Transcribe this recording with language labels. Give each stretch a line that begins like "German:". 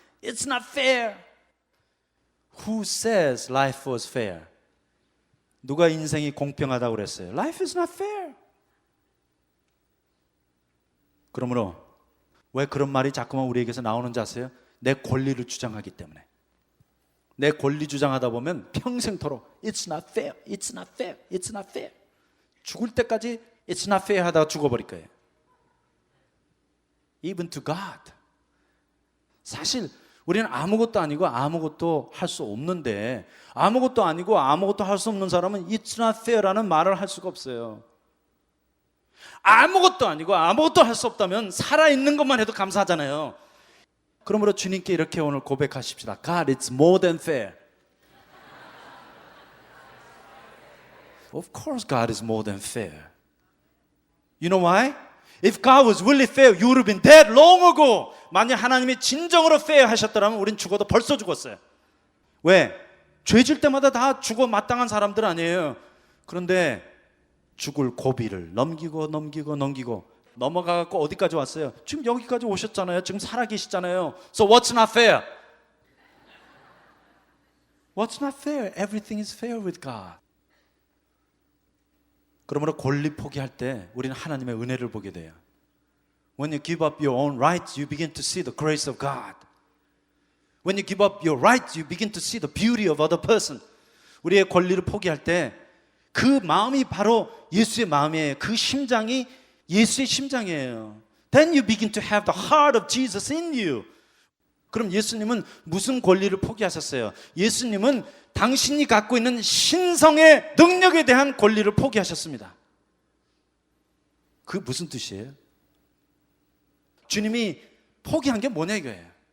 English: It's not fair. Who says life was fair?
Korean: 누가 인생이 공평하다고 그랬어요?
English: Life is not fair.
Korean: 그러므로 왜 그런 말이 자꾸만 우리에게서 나오는지 아세요? 내 권리를 주장하기 때문에. 내 권리 주장하다 보면 평생토록
English: It's not fair, it's not fair, it's not fair.
Korean: 죽을 때까지
English: It's not fair
Korean: 하다가 죽어버릴 거예요.
English: Even to God.
Korean: 사실 우리는 아무것도 아니고 아무것도 할 수 없는데 아무것도 아니고 아무것도 할 수 없는 사람은
English: It's not fair
Korean: 라는 말을 할 수가 없어요. 아무것도 아니고 아무것도 할 수 없다면 살아있는 것만 해도 감사하잖아요. 그러므로 주님께 이렇게 오늘 고백하십시다.
English: God, it's more than fair. Of course God is more than fair. You know why? If God was really fair, you would have been dead long ago.
Korean: 만약 하나님이 진정으로 fair 하셨더라면 우린 죽어도 벌써 죽었어요. 왜? 죄질 때마다 다 죽어 마땅한 사람들 아니에요. 그런데 죽을 고비를 넘기고 넘어가갖고 어디까지 왔어요? 지금 여기까지 오셨잖아요. 지금 살아계시잖아요.
English: So what's not fair? What's not fair? Everything is fair with God.
Korean: 그러므로 권리 포기할 때 우리는 하나님의 은혜를 보게 돼요.
English: When you give up your own rights, you begin to see the grace of God. When you give up your rights, you begin to see the beauty of other person.
Korean: 우리의 권리를 포기할 때 그 마음이 바로 예수의 마음이에요. 그 심장이 예수의 심장이에요.
English: Then you begin to have the heart of Jesus in you.
Korean: 그럼 예수님은 무슨 권리를 포기하셨어요? 예수님은 당신이 갖고 있는 신성의 능력에 대한 권리를 포기하셨습니다. 그게 무슨 뜻이에요? 주님이 포기한 게 뭐냐 이거예요.